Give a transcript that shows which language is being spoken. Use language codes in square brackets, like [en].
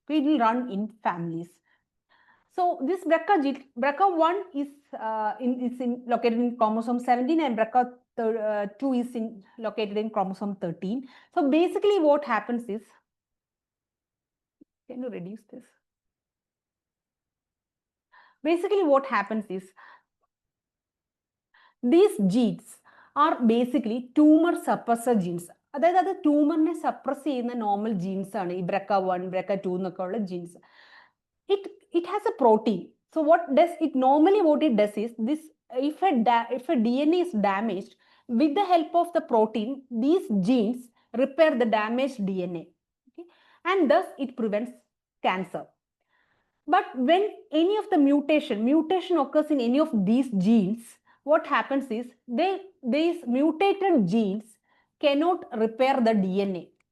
[en] It will run in families. So this BRCA1 is located in chromosome 17 and BRCA2 is located in chromosome 13. So basically what happens is, can you reduce this? Basically what happens is, these genes are basically tumor suppressor genes. [ml] അതായത് അത് ട്യൂമറിനെ suppress ചെയ്യുന്ന normal jeans ആണ് ഈ BRCA1, BRCA2 എന്നൊക്കെ ഉള്ള jeans. [en] It has a protein. So what does it normally? What it does is this: if a DNA is damaged, with the help of the protein, these genes repair the damaged DNA, okay? And thus it prevents cancer. But when any of the mutation occurs in any of these genes, what happens is these mutated genes cannot repair the DNA.